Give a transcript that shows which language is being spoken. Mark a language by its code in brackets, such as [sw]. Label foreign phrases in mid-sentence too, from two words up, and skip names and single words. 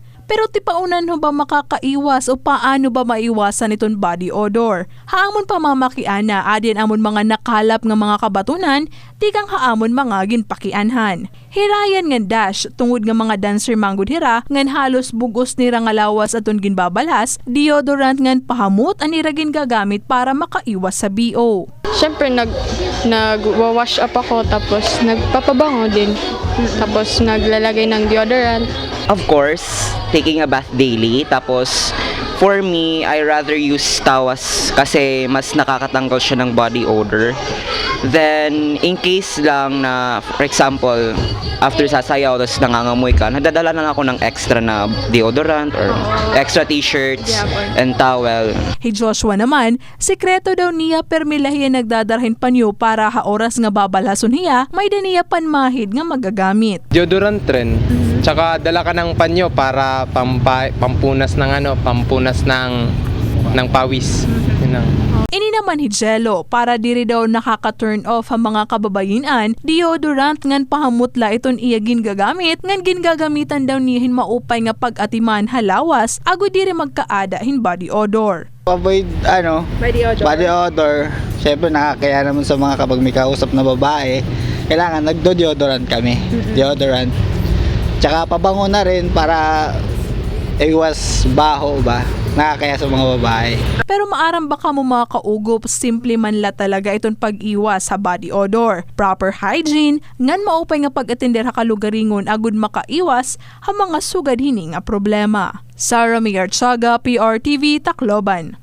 [war] Pero tipaunan ho ba makakaiwas o paano ba maiwasan iton [en] body odor? [war] Haamon pamamakiana, adyan amon mga nakalap nga mga kabatunan, tikang haamon mga ginpakianhan. Hirayan ngan dash, tungod nga mga dancer manggod hira, ngan halos bugos nira nga lawas aton ginbabalhas, deodorant ngan pahamot an iragin gagamit para makaiwas sa BO. [tl] Siyempre nag-wash up ako, tapos nagpapabango din. Tapos naglalagay ng deodorant. [en] Of course, taking a bath daily. [tl] Tapos, [en] for me, I rather use [tl] tawas kasi mas nakakatanggal siya ng [en] body odor. [tl] Then, [en] in case [tl] lang na, [en] for example, [tl] after sasayaw, tapos nangangamoy ka, nadadala na ako ng extra na deodorant or [en] extra t-shirts and towel. [war] Hey Joshua naman, sekreto daw niya permilahiya nagdadarhin panyo para ha oras nga babalhason hiya, may daniya panmahid nga magagamit. [tl] Deodorant rin. Tsaka dala ka ng panyo para pampunas ng pawis. Yun ang. [war] Ini naman hijelo, para diri daw nakaka-turn off ang mga kababayinan, deodorant ngan pahamutla iton iyagin gagamit, ngan gingagamitan daw nihin maupay nga pag-atiman halawas, ago diri magkaada hin [en] body odor. Avoid body odor. [tl] Syempre nakakaya naman sa mga kapag may kausap na babae, kailangan nagdo-deodorant kami. Deodorant. Tsaka pabango na rin para iwas baho ba, nakakaya sa mga babae. [war] Pero maaram baka mo mga kaugop, simple man la talaga iton pag-iwas sa [en] body odor. Proper hygiene, [war] ngan maupay nga pag-atender ha kalugaringon agud makaiwas ha mga sugad hini nga problema. Sarah Miarchaga, PRTV, Tacloban.